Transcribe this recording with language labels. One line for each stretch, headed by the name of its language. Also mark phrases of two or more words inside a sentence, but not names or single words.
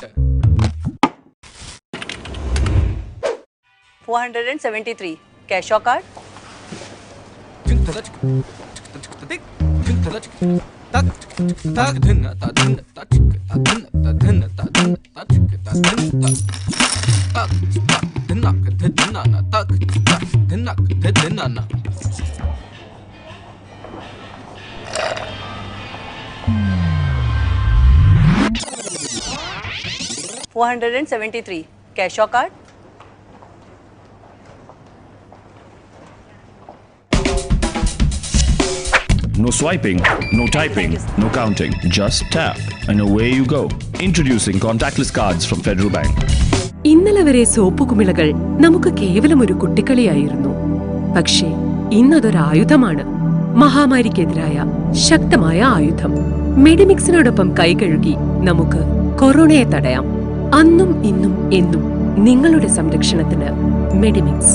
English: 473 cash or card. Tak tak dhinna ta dhinna ta tik ta dhinna ta dhinna ta dhinna ta tik ta dhinna ta dhinna ka dhinna na tak dhinna ka dhinna na 473 cash or card. No swiping, no typing, no counting. Just tap and away you go. Introducing contactless cards from Federal Bank.
Malayalam: ഇന്നലെ വരെ സോപ്പ് കുമിളകൾ നമുക്ക് കേവലം ഒരു കുട്ടിക്കളിയായിരുന്നു. പക്ഷേ ഇന്നതൊരായുധമാണ്. മഹാമാരിക്കെതിരായ ശക്തമായ ആയുധം. മെഡിമിക്സിനോടൊപ്പം കൈകഴുകി നമുക്ക് കൊറോണയെ തടയാം. അന്നും ഇന്നും എന്നും നിങ്ങളുടെ സംരക്ഷണത്തിന് മെഡിമിക്സ്.